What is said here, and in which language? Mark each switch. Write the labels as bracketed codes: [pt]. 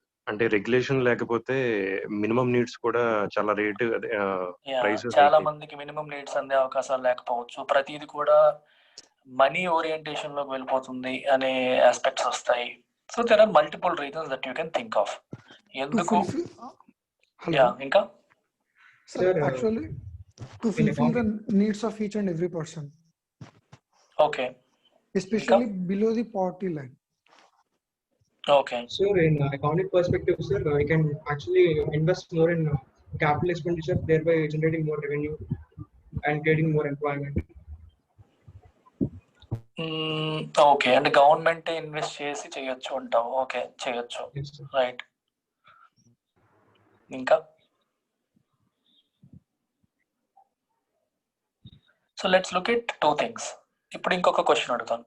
[te] అంటే రెగ్యులేషన్ లేకపోతే minimum needs కూడా చాలా రేట్ చాలా మందికి మినిమం నీడ్స్ అందే అవకాశాలు లేకపోవచ్చు. ప్రతిది కూడా మనీ ఓరియంటేషన్ లోకి వెళ్ళిపోతుంది అనే ఆస్పెక్ట్స్ వస్తాయి. [en] So there are multiple reasons that you can think of. [te] ఎందుకు? యా, ఇంకా [en] actually to fulfill the needs of each and every person. Okay. Especially below the poverty line. Okay. So in economic perspective, sir, we can actually invest more in capital expenditure, thereby generating more revenue and creating more employment. [te] Okay, అంటే government invest చేసి చేయొచ్చు అంటావు. Okay, చేయొచ్చు, right. [en] ఇంకా so let's look at two things. [te] ఇప్పుడు ఇంకొక question అడుగుతాను.